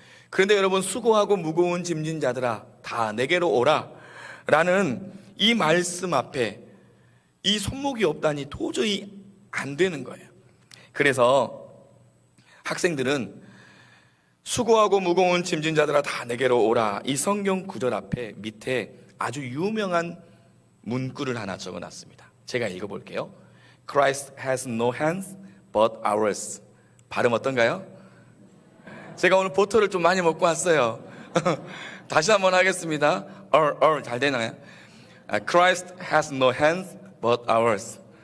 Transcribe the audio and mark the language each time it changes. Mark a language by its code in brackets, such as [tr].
[ko] 그런데 여러분, 수고하고 무거운 짐진 자들아 다 내게로 오라 라는 이 말씀 앞에 이 손목이 없다니 도저히 안 되는 거예요. 그래서 학생들은 수고하고 무거운 짐진 자들아 다 내게로 오라, 이 성경 구절 앞에 밑에 아주 유명한 문구를 하나 적어놨습니다. 제가 읽어볼게요. [en] Christ has no hands but ours. [ko] 발음 어떤가요? 제가 오늘 보토를 좀 많이 먹고 왔어요. 다시 한번 하겠습니다. 잘 되나요? [en] Christ has no hands but ours.